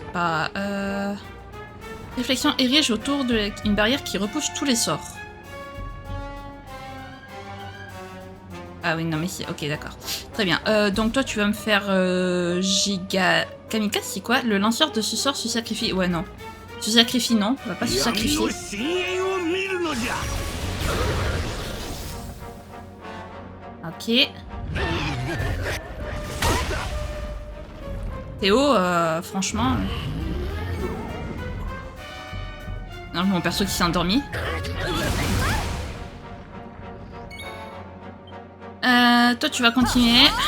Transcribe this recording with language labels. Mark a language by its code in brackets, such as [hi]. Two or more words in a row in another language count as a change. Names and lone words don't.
[fr] Réflexion érige autour d'une barrière qui repousse tous les sorts. Ah oui, non mais c'est... Ok, d'accord. Très bien. Donc toi, tu vas me faire Giga... Kamikaze, c'est quoi? Le lanceur de ce sort se sacrifie... Ouais, non. Se sacrifie, non. On va pas se sacrifier. [ja] 闇の深淵を見るのじゃ [fr] Ok. Théo, franchement... Non, mon perso qui s'est endormi. Toi, tu vas continuer.